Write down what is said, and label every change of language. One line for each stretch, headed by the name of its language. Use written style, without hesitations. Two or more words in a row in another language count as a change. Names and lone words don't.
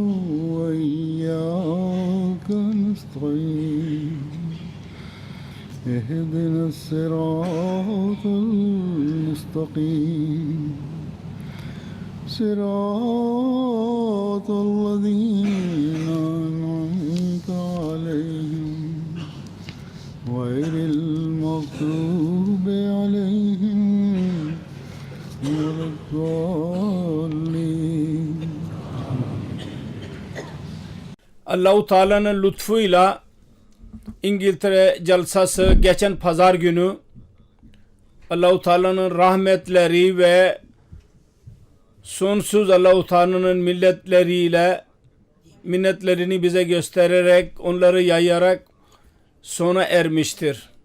Arabic: وإياك نستعين اهدنا الصراط المستقيم صراط الذين أنعمت عليهم غير المغضوب عليهم ولا الضالين.
Turkish: Allah-u Teala'nın lütfuyla İngiltere Celsası geçen pazar günü Allah-u Teala'nın rahmetleri ve sonsuz Allah-u Teala'nın minnetlerini bize göstererek, onları yayarak sona ermiştir.